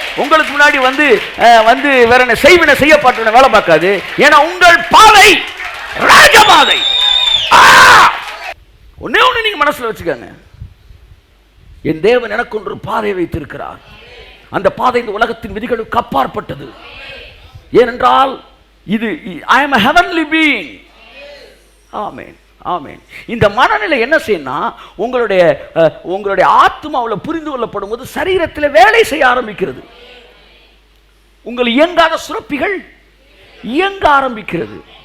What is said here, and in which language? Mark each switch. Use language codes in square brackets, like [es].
[ta] உங்களுக்கு முன்னாடி வந்து வேற என்ன செய்வினை செய்யப்பட்ட வேலை பார்க்காது. ஏன்னா உங்கள் பாதை ராஜபாதை. ஒண்ணு நீங்க மனசுல வச்சுக்கோங்க, என் தேவன் எனக்கு ஒன்று பாதை வைத்திருக்கிறார். அந்த பாதை இந்த உலகத்தின் விதிகளுக்கு அப்பாற்பட்டது. ஏனென்றால் இது [en] I am a heavenly being. [ta] ஆமென், ஆமென். இந்த மனநிலை என்ன செய்யணும்? உங்களுடைய ஆத்மாவில் புரிந்து கொள்ளப்படும் போது சரீரத்தில் வேலை செய்ய ஆரம்பிக்கிறது. உங்கள் இயங்காத சுரப்பிகள் இயங்க ஆரம்பிக்கிறது.